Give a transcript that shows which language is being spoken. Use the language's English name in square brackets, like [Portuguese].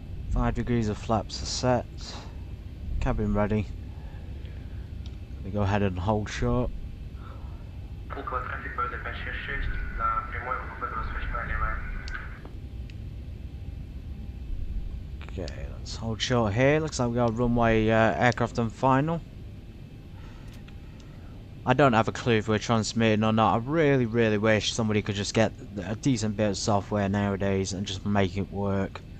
[English] Five degrees of flaps are set. Cabin ready. We go ahead and hold short. [Russian] Пулково трафик БД 566 на прямой выход 28 левая. [English] Okay, let's hold short here. Looks like we got runway aircraft on final. I don't have a clue if we're transmitting or not. I really wish somebody could just get a decent bit of software nowadays and just make it work.